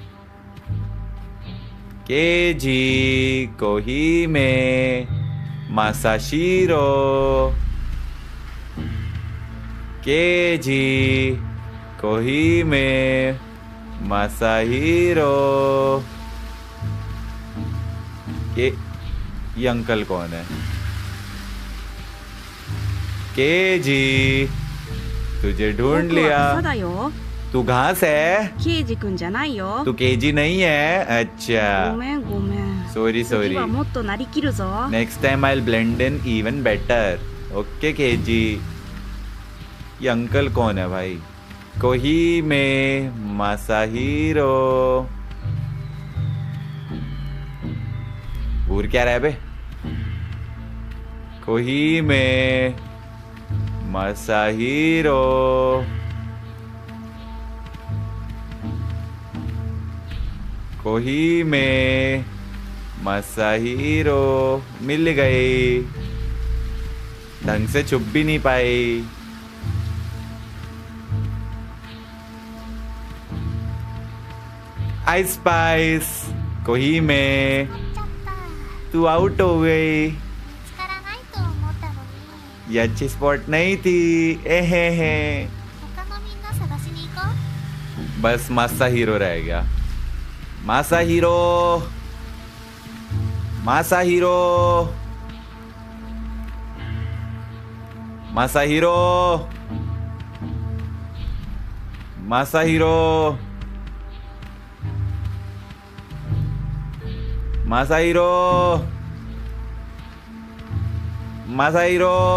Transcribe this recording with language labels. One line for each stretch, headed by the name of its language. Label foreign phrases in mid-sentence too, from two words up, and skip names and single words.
Hindi: केजी कोहिमे मासाशिरो, केजी कोहिमे मासाहिरो। ये अंकल कौन है? केजी, तुझे ढूंढ
Japanese: 僕は
Hindi: लिया।
Japanese: 草だよ。
Hindi: तू घास है?
Japanese: ケイジ君じゃないよ。
Hindi: तू केजी नहीं है?
Japanese: ご
Hindi: अच्छा,
Japanese: めんごめん。
Hindi: सॉरी
Japanese: 次
Hindi: सॉरी।
Japanese: はもっとなりきるぞ。
English: Next time I blend in even better.
Hindi: ओके केजी। ये अंकल कौन है भाई? कोहिमे मासाहिरो। भूर क्या रहा है बे? कोहिमे मासाहिरो। कोहिमे मासाहिरो। मिल गई, ढंग से छुप भी नहीं पाई। आइस स्पाइस कोहिमे,
Japanese: ちゃった。
Hindi: तू आउट हो गई।
Japanese: 見つからないと思ったのに。
Hindi: ये अच्छी स्पॉट नहीं थी। एहे हे।
Japanese: 他のみんな探しに行こう。
Hindi: बस मासा हीरो रह गया। मासा हीरो, मासा हीरो, मासा हीरो, मासा हीरो, मासा हीरो, मासा हीरो।